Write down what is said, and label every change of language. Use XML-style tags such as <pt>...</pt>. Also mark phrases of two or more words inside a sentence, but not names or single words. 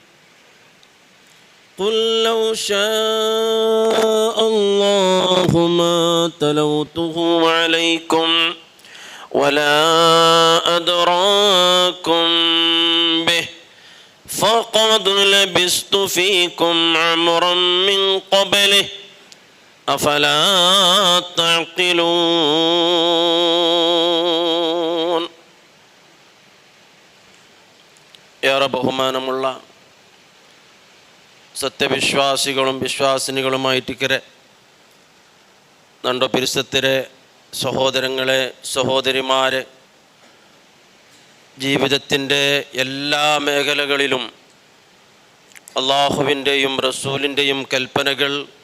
<ar>قل لو شاء الله ما تلوته عليكم ولا أدراكم به فقد لبثت فيكم عمرا من قبله أفلا تعقلون.</ar> <ml>ഏറെ ബഹുമാനമുള്ള സത്യവിശ്വാസികളും വിശ്വാസിനികളുമായിട്ടിക്കരെ നണ്ടോ പിരിസത്തിരെ സഹോദരങ്ങളെ സഹോദരിമാരെ, ജീവിതത്തിൻ്റെ എല്ലാ മേഖലകളിലും അള്ളാഹുവിൻ്റെയും റസൂലിൻ്റെയും കൽപ്പനകൾ</ml>